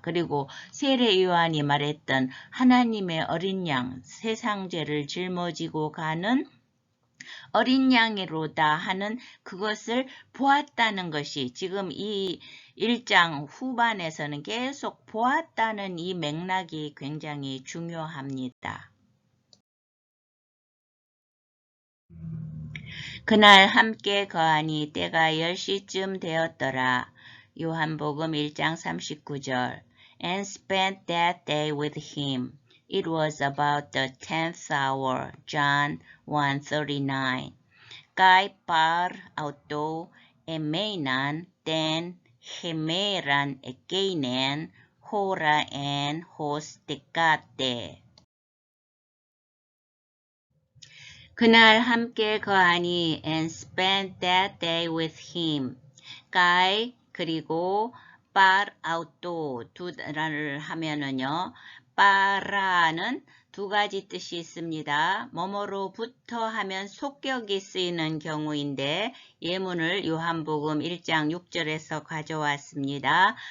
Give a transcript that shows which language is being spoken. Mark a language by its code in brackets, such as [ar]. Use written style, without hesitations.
[ko] 그리고 세례 요한이 말했던 하나님의 어린 양, 세상 죄를 짊어지고 가는 어린 양이로다 하는 그것을 보았다는 것이 지금 이 1장 후반에서는 계속 보았다는 이 맥락이 굉장히 중요합니다. 그날 함께 거하니 때가 10시쯤 되었더라. 요한복음 1장 39절 [en] And spent that day with him. It was about the 10th hour. John 1:39. [el] Kai par auto emenan ten hemeran ekeinen hora en hos tekate. [ko] 그날 함께 거하니 [en] and spent that day with him. [el] Kai [ko] 그리고 [el] par auto [ko] 두 단어를 하면은요. para는 두 가지 뜻이 있습니다. 뭐뭐로부터 하면 속격이 쓰이는 경우인데 예문을 요한복음 1장 6절에서 가져왔습니다.